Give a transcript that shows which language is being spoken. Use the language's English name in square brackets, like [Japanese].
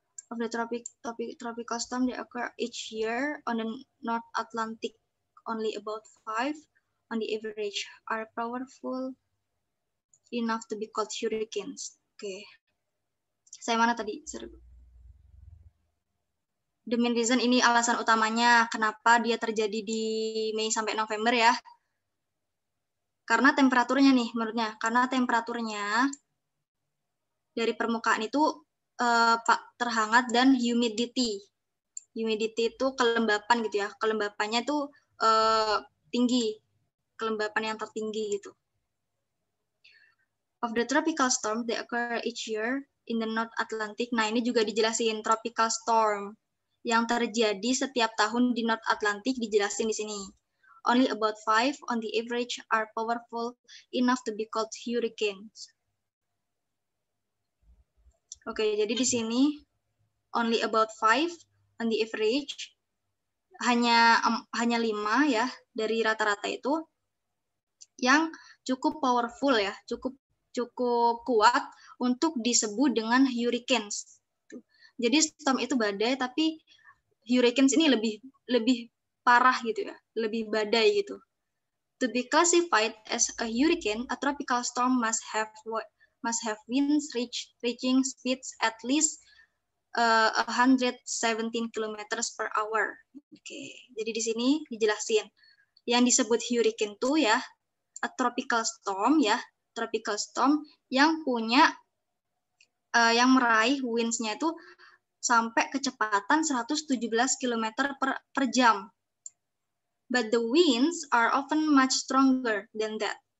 [English] Of the tropical storm that occur each year on the North Atlantic, only about 5 on the average are powerful enough to be called hurricanes. [Indonesian] Oke. Saya mana tadi? [English] The main reason [Indonesian] ini alasan utamanya kenapa dia terjadi di Mei sampai November ya. Karena temperaturnya nih menurutnya, karena temperaturnya dari permukaan itu terhangat dan humidity. Humidity itu kelembapan gitu ya. Kelembapannya itu tinggi. Kelembapan yang tertinggi gitu. [English] Of the tropical storm, they occur each year in the North Atlantic. [Indonesian] Nah, ini juga dijelasin tropical storm yang terjadi setiap tahun di North Atlantic dijelasin di sini. [English] Only about 5 on the average are powerful enough to be called hurricanes. [Indonesian] Oke, jadi di sini [English] only about 5 on the average, [Indonesian] hanya 5 ya dari rata-rata itu yang cukup powerful ya, cukup kuat untuk disebut dengan hurricanes. Jadi storm itu badai, tapi hurricanes ini lebih parah gitu ya, lebih badai gitu. [English] To be classified as a hurricane, a tropical storm must have winds reaching speeds at least 117 km per hour. [Indonesian] Oke, jadi di sini dijelasin yang disebut hurricane tuh ya, [English] a tropical storm [Indonesian] ya, tropical storm yang punya yang meraih winds-nya itu sampai kecepatan 117 km per jam. [English] But the winds are often much stronger than that.